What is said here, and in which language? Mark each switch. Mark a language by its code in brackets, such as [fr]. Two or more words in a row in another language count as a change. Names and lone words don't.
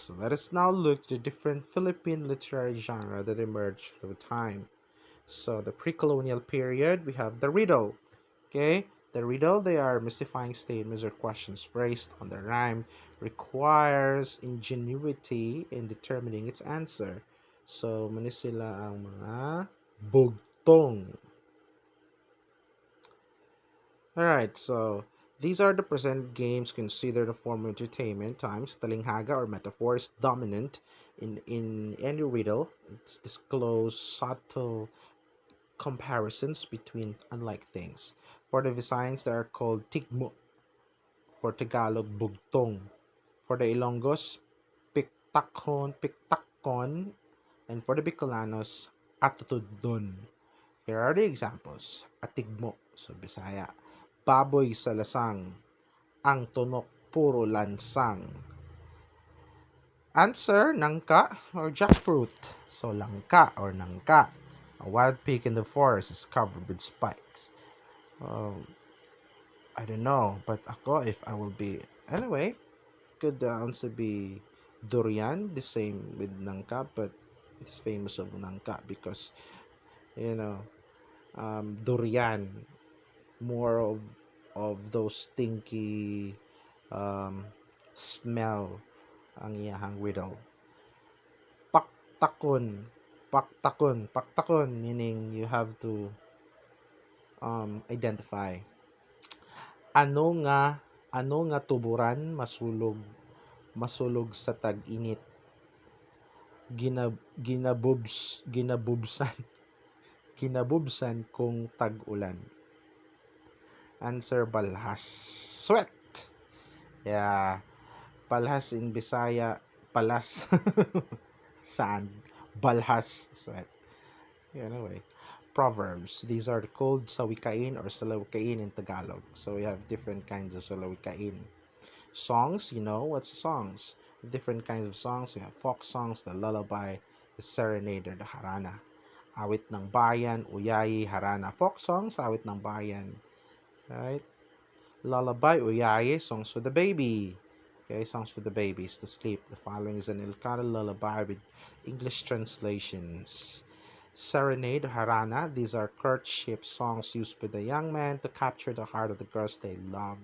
[en] So let us now look at the different Philippine literary genre that emerged through time. So the pre-colonial period, we have the riddle. Okay, the riddle, they are mystifying statements or questions phrased on the rhyme, requires ingenuity in determining its answer. So, [ceb] mani sila ang mga bugtong. [en] Alright, so these are the present games considered a form of entertainment. Times talinghaga or metaphor is dominant in any riddle. It's disclose subtle comparisons between unlike things. For the Visayans, they are called tigmo. For Tagalog, bugtong. For the Ilonggos, piktakon. And for the Bicolanos, atutudon. Here are the examples. Atigmo, so Bisaya. [ceb] Baboy sa lasang. Ang tunok, puro lansang. [en] Answer, nangka or jackfruit. So langka or nangka. A wild pig in the forest is covered with spikes. Um, I don't know, but ako, if I will be... Anyway, could also be durian, the same with nangka, but it's famous of nangka because, you know, durian, more of those stinky um, smell [ceb] ang iyahang [en] riddle. [hil] Paktakon, paktakon, [en] meaning you have to identify. [ceb] Ano nga, ano nga tuburan masulog sa tag-init. Ginabubsan kinabubsan kung tag-ulan. [en] Answer, balhas. Sweat. Yeah, balhas in Bisaya, palas. Sand. Balhas, sweat. Anyway, proverbs. These are called sawikain or salawikain in Tagalog. So we have different kinds of salawikain. Songs, you know what's songs? Different kinds of songs. We have folk songs, the lullaby, the serenade, or the harana. [tl] Awit ng bayan, uyayi, harana. [en] Folk songs, [tl] awit ng bayan. [en] Right? Lullaby, uyaye, songs for the baby. Okay, songs for the babies to sleep. The following is an Ilocano lullaby with English translations. Serenade, harana. These are courtship songs used by the young men to capture the heart of the girls they love.